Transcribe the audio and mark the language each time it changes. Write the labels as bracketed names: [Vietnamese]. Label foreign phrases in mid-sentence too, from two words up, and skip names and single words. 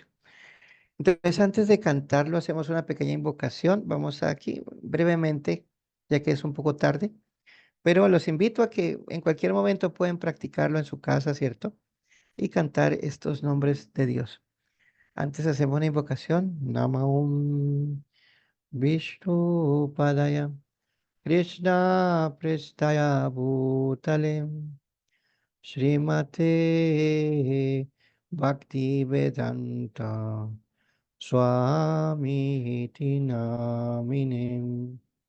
[Spanish] Entonces, antes de cantarlo, hacemos una pequeña invocación. Vamos aquí brevemente, ya que es un poco tarde, pero los invito a que en cualquier momento pueden practicarlo en su casa, ¿cierto? y cantar estos nombres de Dios. Antes hacemos una invocación. [Sanskrit] Namah Vishnu Padaya Krishna Prestaya Bhutale Srimate Bhakti Vedanta Swami Iti Namine